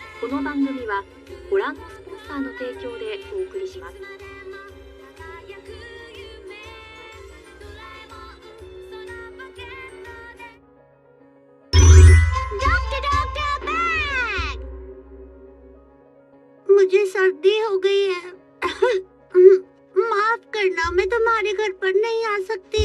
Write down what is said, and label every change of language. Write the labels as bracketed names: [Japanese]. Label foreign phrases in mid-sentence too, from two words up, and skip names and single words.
[Japanese] の番組はご覧のスポンサーの提供でお送りします。 [Hindi] मुझे सर्दी हो गई है। माफ करना, मैं तुम्हारे घर पर नहीं आ सकती।